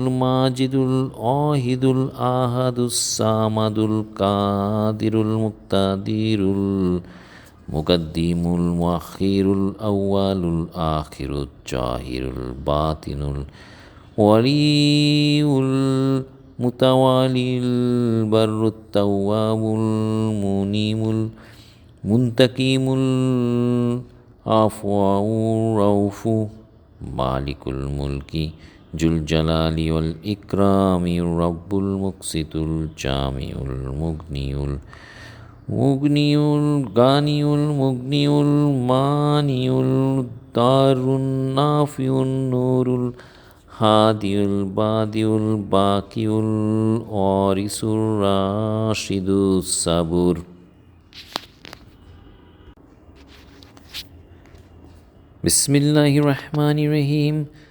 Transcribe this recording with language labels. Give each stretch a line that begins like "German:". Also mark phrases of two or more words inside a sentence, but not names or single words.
Arabic: الماجد الواحد الأحد الصمد القادر المقتدر المقدم المؤخر الأول الآخر الظاهر الباطن الوالي المتعالي البر التواب المنعم المنتقم العفو الرؤوف مالك الملك ذو الجلال والإكرام رب المقسط الجامع المغني الغني المغني المانع الضار النافع النور الهادي البديع الباقي الوارث الرشيد الصبور. بسم الله الرحمن الرحيم.